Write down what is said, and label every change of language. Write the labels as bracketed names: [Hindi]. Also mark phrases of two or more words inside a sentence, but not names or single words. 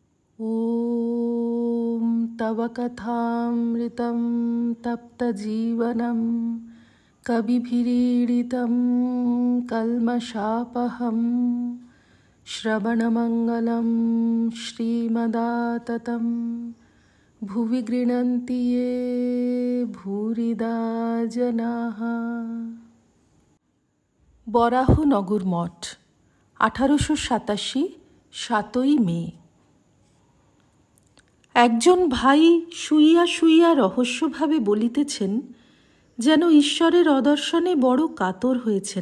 [Sanskrit] ॐ तव कथामृतं तप्तजीवनं कविभिरीडितं कल्मषापहं श्रवणमङ्गलं श्रीमदाततं भुवि गृह्णन्ति ये भूरिदा जनाः। [Bangla] বরাহনগর মঠ 1887 7ই মে। একজন ভাই শুইয়া শুইয়া রহস্যভাবে বলিতেছেন, যেন ঈশ্বরের অদর্শনে বড় কাতর হয়েছেন।